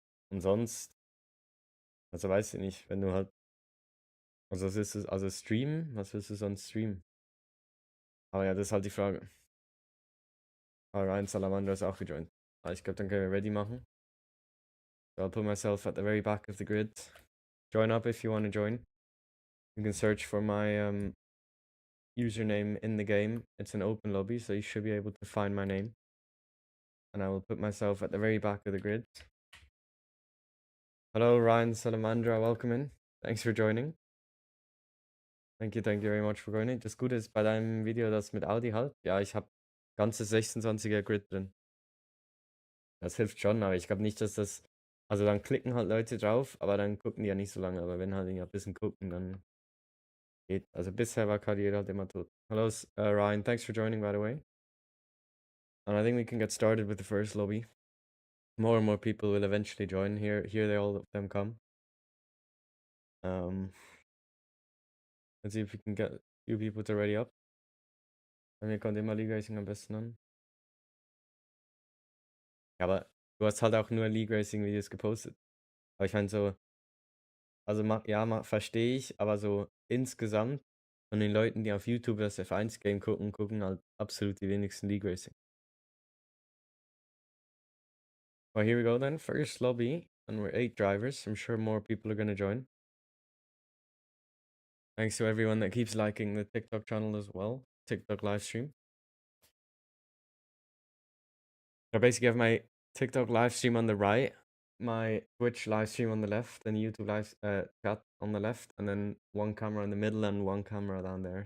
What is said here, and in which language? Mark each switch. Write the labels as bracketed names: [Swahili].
[German] Und sonst, also weiß ich nicht, wenn du halt, also was ist es, also streamen, was willst du sonst streamen? Aber ja, das ist halt die Frage. Aber Ryan Salamander ist auch gejoint. Aber ich glaube, dann können wir ready machen. [English] So I'll put myself at the very back of the grid. Join up if you want to join. You can search for my username in the game. It's an open lobby, so you should be able to find my name. And I will put myself at the very back of the grid. Hello, Ryan Salamandra, welcome in. Thanks for joining. Thank you very much for joining. [German] Das Gute ist bei deinem Video, das mit Audi halt. Ja, ich habe ganze 26er Grid drin. Das hilft schon, aber ich glaube nicht, dass das. Also dann klicken halt Leute drauf, aber dann gucken die ja nicht so lange. Aber wenn halt ein bisschen gucken, dann geht. Also bisher war Karriere halt immer tot. [English] Hello, Ryan, thanks for joining, by the way. And I think we can get started with the first lobby. More and more people will eventually join. Here they all of them come. Let's see if we can get a few people to ready up. [German] Bei mir kommt immer League Racing am besten an. Ja, aber du hast halt auch nur League Racing Videos gepostet. Aber ich meine so, also verstehe ich, aber so insgesamt von den Leuten, die auf YouTube das F1-Game gucken halt absolut die wenigsten League Racing. [English] Well, here we go then. First lobby, and we're 8 drivers. I'm sure more people are gonna join. Thanks to everyone that keeps liking the TikTok channel as well. TikTok live stream. I basically have my TikTok live stream on the right, my Twitch live stream on the left, and YouTube live chat on the left, and then one camera in the middle and one camera down there.